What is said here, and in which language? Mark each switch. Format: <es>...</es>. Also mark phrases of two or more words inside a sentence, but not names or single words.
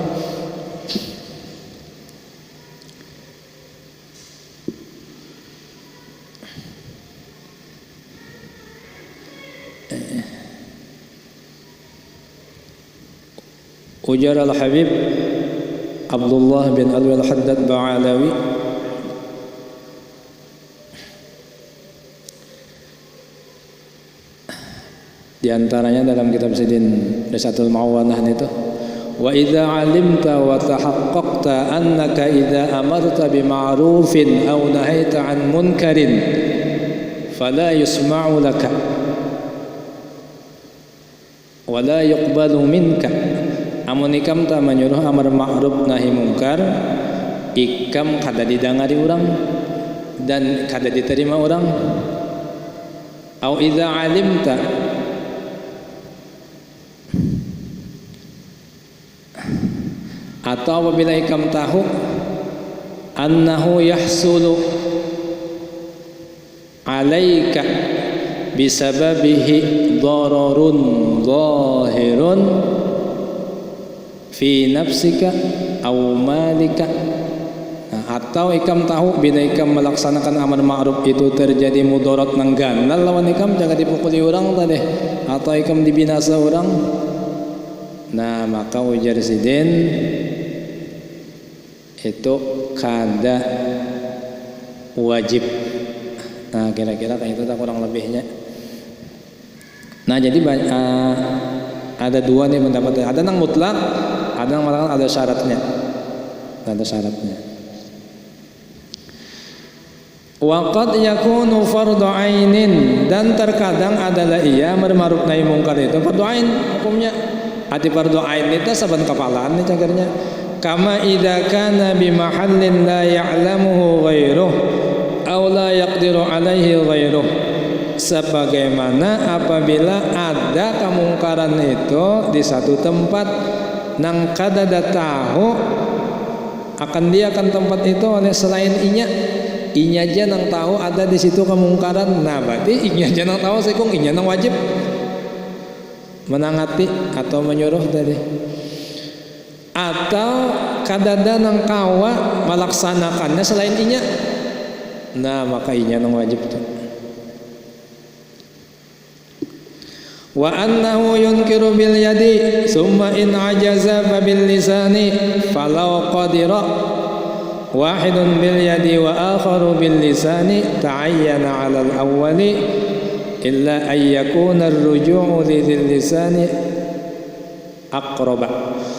<bjn>Ujar al-Habib Abdullah bin Alwi al-Haddad Ba'alawi, di antaranya dalam kitab Sidin Risatul Ma'awanah itu,</bjn> <ar>وإذا علمت وتحققت أنك إذا أمرت بمعروف أو نهيت عن منكر فلا يسمع لك ولا يقبل منك.</ar> <bjn>Amun ikam ta menyuruh amar ma'ruf nahi mungkar, ikam kada didangari orang dan kada diterima orang.</bjn> <ar>أو إذا علمت,</ar> <bjn>atau apabila ikam tahu</bjn> <ar>أنه يحصل عليك بسببه ضرر ظاهر في نفسك أو مالك.</ar> <bjn>Atau ikam tahu bila ikam melaksanakan amar ma'ruf itu terjadi mudarat nang ganal lawan ikam, jangan dipukuli orang tadi, atau ikam dibinasa orang. Nah maka ujar Sidin itu kada wajib. Nah kira-kira kayak itu tak kurang lebihnya. Nah jadi ada dua nih pendapat. Ada yang mutlak, ada yang mengatakan ada syaratnya. Ada syaratnya.</bjn> <ar>وقد يكون فرض عين,</ar> <bjn>dan terkadang adalah ia ma'ruf nahi mungkar itu fardhu ain hukumnya. Ati fardhu ain itu saban kapalaan nih cagernya.</bjn> <ar>كما إذا كان بمحل لا يعلمه غيره أو لا يقدر عليه غيره.</ar> <bjn>Sebagaimana apabila ada kemungkaran itu di satu tempat nang kadada tahu akan dia akan tempat itu oleh selain inya aja nang tahu ada di situ kemungkaran. Nah berarti inya aja nang tahu sekung inya nang wajib menangati atau menyuruh tadi. Atau kadada nang kawa melaksanakannya selain inya, nah maka inya nang wajib tuh.</bjn> <ar>وأنه ينكر باليد ثم إن عجز فباللسان فلو قدر واحد باليد وآخر باللسان تعين على الأول إلا أن يكون الرجوع لذي اللسان أقرب.</ar>